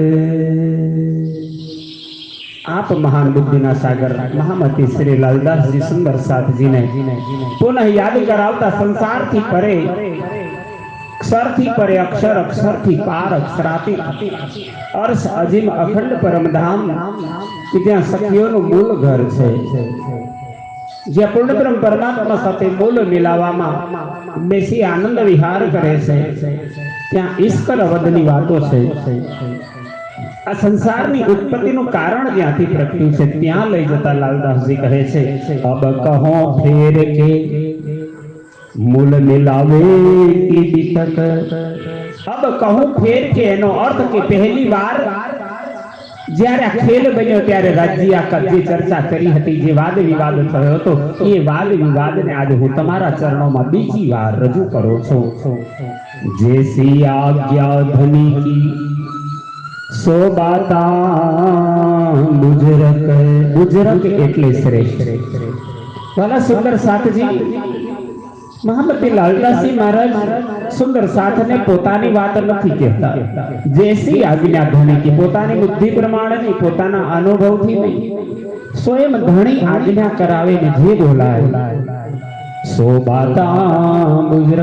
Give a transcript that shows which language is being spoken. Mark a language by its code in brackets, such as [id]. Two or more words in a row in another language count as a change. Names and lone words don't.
[gu] આપ મહાન બુદ્ધિના સાગર મહામતી શ્રી લાલદાસ જી સુંદર સાથ જી ને પુનઃ યાદ કરાવતા સંસાર થી પરે અક્ષર થી પરે અક્ષર, અક્ષર થી પાર અક્ષરાતી અર્શ અજીમ અખંડ પરમધામ કે જ્યાં સખીઓનું મૂળ ઘર છે, જ્યાં પૂર્ણબ્રહ્મ પરમાત્મા સાથે મૂળ મિલાવામાં બેસી આનંદ વિહાર કરે છે, ત્યાં ઈશ્વર વદની વાતો છે। આ સંસારની ઉત્પત્તિનું કારણ જ્યાંથી પ્રગટ્યું છે ત્યાં લઈ જતા લાલદાસજી કહે છે [hi] अब कहो फेर के मूल मिलावे की बीतक। अब कहूं फेर [gu] કે એનો અર્થ કે पहली बार જ્યારે ખેલ બન્યો ત્યારે રાજ્ય કબજે ચર્ચા કરી હતી, જે વાદ વિવાદ થયો હતો એ વાદ વિવાદને આજે હું તમારા ચરણોમાં બીજી વાર રજૂ કરું છું। [hi] जैसी आज्ञा धनी की सो बाता बुजरक। [gu] બુજરક એટલે શ્રેષ્ઠ। વાલા સુંદર સાથ જી મહામતી લાલદાસ જી મહારાજ સુંદર સાથ ને પોતાની બાત નથી કહેતા, [hi] जैसी आज्ञा धनी की [gu] પોતાની બુદ્ધિ પ્રમાણે નહીં, પોતાના અનુભવ થી નહીં, સ્વયં ધની આજ્ઞા કરાવે ને જે બોલાય [hi] सो बाता बुजुर्ग।